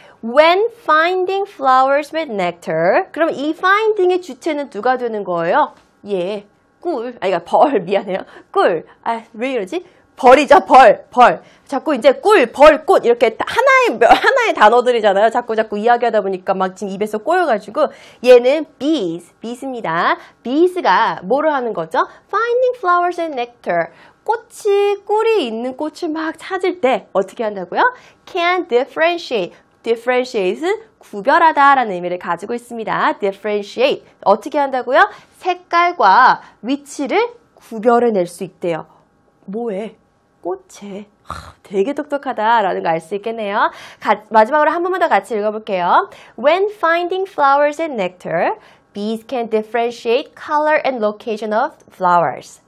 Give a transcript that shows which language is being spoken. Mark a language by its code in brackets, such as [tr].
[ko] When finding flowers with nectar, 그럼 이 finding의 주체는 누가 되는 거예요? 꿀. 그러니까 벌, 미안해요. 꿀. 왜 이러지? 벌이죠, 벌. 자꾸 이제 꿀, 벌, 꽃 이렇게 하나의 단어들이잖아요. 자꾸 이야기하다 보니까 막 지금 입에서 꼬여가지고 얘는 bees입니다. bees가 뭐를 하는 거죠? [en] Finding flowers and nectar. [ko] 꿀이 있는 꽃을 막 찾을 때 어떻게 한다고요? [en] Can differentiate. [ko] differentiate은 구별하다라는 의미를 가지고 있습니다. differentiate. 어떻게 한다고요? 색깔과 위치를 구별해낼 수 있대요. 뭐에? 꽃에. 되게 똑똑하다라는 거 알 수 있겠네요. 마지막으로 한 번만 더 같이 읽어볼게요. [en] When finding flowers and nectar, bees can differentiate color and location of flowers.